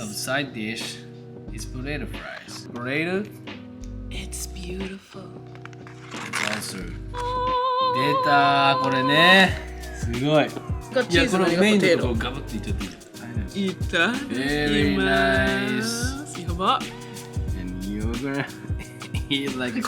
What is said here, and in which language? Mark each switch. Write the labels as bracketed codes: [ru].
[en] of side dish is potato fries. Potato It's beautiful. is also [ja] 出たこれね。すごい。いやこのメインのところガブッといっちゃっていいじゃん。いただき [en] Very [ja] ます。 [en] nice. [ja] やば。 [en] And you're gonna eat like